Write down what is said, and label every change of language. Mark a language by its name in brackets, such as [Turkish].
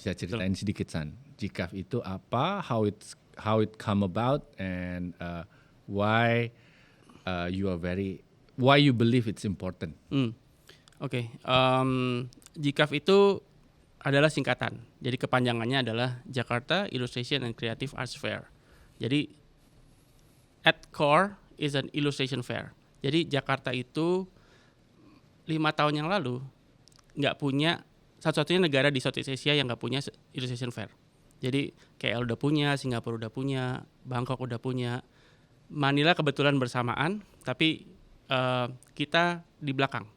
[Indonesian] bisa ceritain sedikit San, GCAF itu apa, [English] how it come about, and why you believe it's important. [Indonesian] Oke. GCAF itu adalah singkatan. Jadi kepanjangannya adalah Jakarta Illustration and Creative Arts Fair. [English] Jadi at core is an illustration fair. [Indonesian] Jadi Jakarta itu 5 tahun yang lalu nggak punya, satu-satunya negara di Southeast Asia yang nggak punya illustration fair. Jadi KL udah punya, Singapura udah punya, Bangkok udah punya, Manila kebetulan bersamaan, tapi kita di belakang.